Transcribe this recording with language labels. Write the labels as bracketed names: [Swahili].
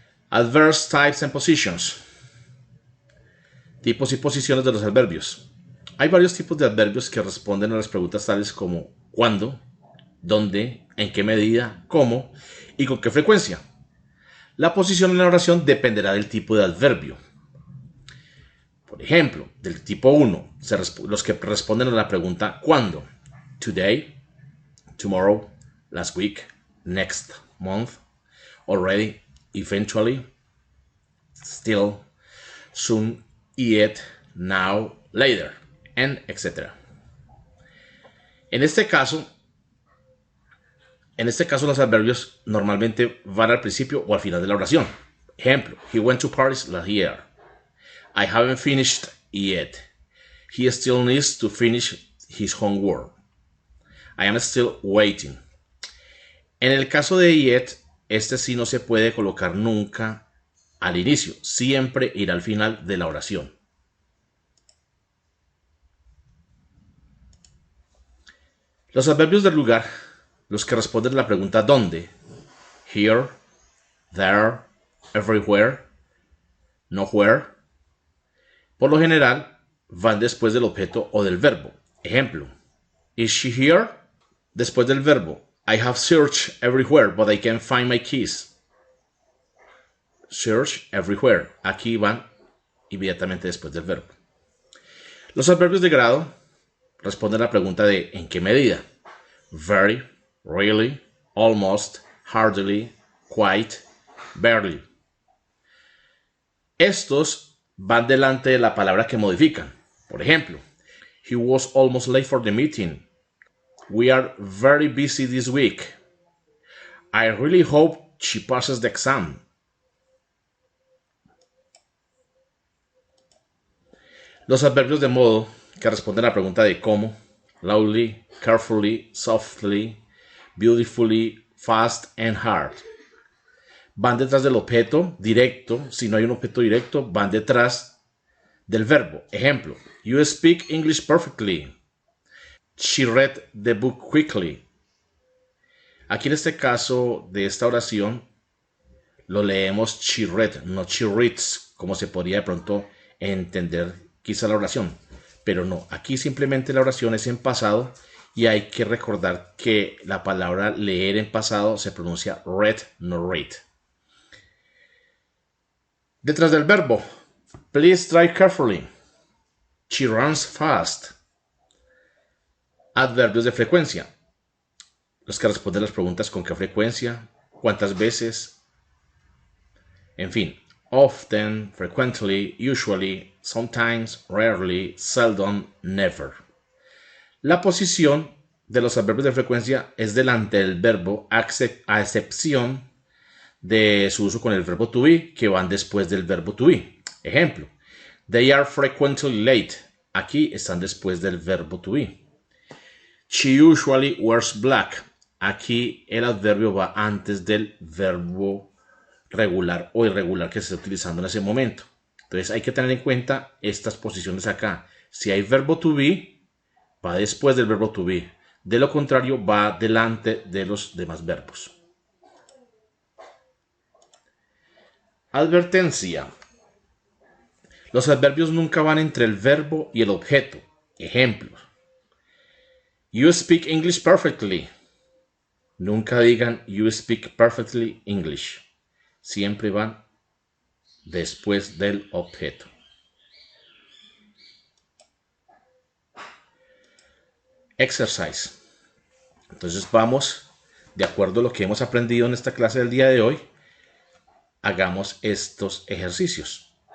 [English] Adverbs, types and positions. [Spanish] Tipos y posiciones de los adverbios. Hay varios tipos de adverbios que responden a las preguntas tales como ¿cuándo?, ¿dónde?, ¿en qué medida?, ¿cómo? Y ¿con qué frecuencia? La posición en la oración dependerá del tipo de adverbio. Por ejemplo, del tipo 1, los que responden a la pregunta ¿cuándo? [English] Today, tomorrow, last week, next month, already, eventually, still, soon, yet, now, later, and etc. [Spanish] En este caso, los adverbios normalmente van al principio o al final de la oración. [English] Ejemplo, he went to Paris last year. I haven't finished yet. He still needs to finish his homework. I am still waiting. [Spanish] En el caso de yet, este sí no se puede colocar nunca al inicio. Siempre irá al final de la oración. Los adverbios del lugar, los que responden a la pregunta ¿dónde? [English] Here, there, everywhere, nowhere. [Spanish] Por lo general, van después del objeto o del verbo. Ejemplo, [English] Is she here? [Spanish] Después del verbo. [English] I have searched everywhere, but I can't find my keys. Search everywhere. [Spanish] Aquí van inmediatamente después del verbo. Los adverbios de grado responden a la pregunta de ¿en qué medida? [English] Very, really, almost, hardly, quite, barely. [Spanish] Estos van delante de la palabra que modifican. Por ejemplo, [English] he was almost late for the meeting. We are very busy this week. I really hope she passes the exam. [Spanish] Los adverbios de modo que responden a la pregunta de cómo, [English] loudly, carefully, softly, beautifully, fast and hard. [Spanish] Van detrás del objeto directo. Si no hay un objeto directo, van detrás del verbo. [English] Ejemplo, you speak English perfectly. She read the book quickly. [Spanish] Aquí en este caso de esta oración lo leemos [English] she read, [Spanish] no [English] she reads, [Spanish] como se podría de pronto entender quizá la oración. Pero no, aquí simplemente la oración es en pasado y hay que recordar que la palabra leer en pasado se pronuncia read, no read. Detrás del verbo, [English] please drive carefully. She runs fast. [Spanish] Adverbios de frecuencia. Los que responden las preguntas con qué frecuencia, cuántas veces, en fin. [English] Often, frequently, usually, sometimes, rarely, seldom, never. [Spanish] La posición de los adverbios de frecuencia es delante del verbo a excepción de su uso con el verbo to be, que van después del verbo to be. [English] Ejemplo, they are frequently late. [Spanish] Aquí están después del verbo to be. [English] She usually wears black. [Spanish] Aquí el adverbio va antes del verbo regular o irregular que se está utilizando en ese momento. Entonces hay que tener en cuenta estas posiciones acá. Si hay verbo to be, va después del verbo to be. De lo contrario, va delante de los demás verbos. Advertencia. Los adverbios nunca van entre el verbo y el objeto. Ejemplos. [English] You speak English perfectly. [Spanish] Nunca digan [English] you speak perfectly English. [Spanish] Siempre van después del objeto. Exercise. Entonces vamos, de acuerdo a lo que hemos aprendido en esta clase del día de hoy, hagamos estos ejercicios.